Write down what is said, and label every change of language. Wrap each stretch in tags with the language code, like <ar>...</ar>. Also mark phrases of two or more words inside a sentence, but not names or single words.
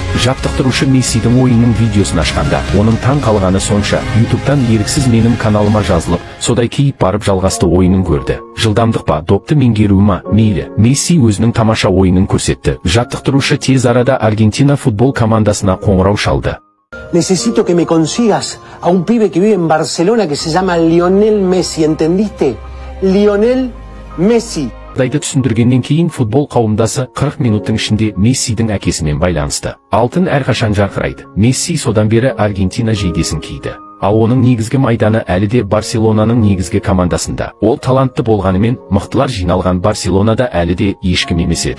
<kk>Жаттықтырушы Мессидің ойынның видеосын ашқанда, оның таң қалғаны сонша, YouTube'тан еріксіз менің каналыма жазылып, содай кейіп барып жалғасты ойынын көрді. Жылдамдық па, допты меңгеру ма, мейлі. Месси өзінің тамаша ойынын көрсетті. Жаттықтырушы тез арада Аргентина футбол командасына қоңырау шалды.</kk> <es>Necesito que me consigas a un pibe que vive en Barcelona que se llama Lionel Messi, ¿entendiste? Lionel Messi.</es> <kk>Дайды түсіндіргеннен кейін футбол қауымдасы 40 минуттың ішінде Мессидің әкесімен байланысты. Алтын әрқашан жарқырайды. Месси содан бері Аргентина жейдесін киді. Ал оның негізгі майданы әлі де Барселонаның негізгі командасында. Ол талантты болғанымен, мықтылар жиналған Барселонада әлі де ешкім емес еді.</kk>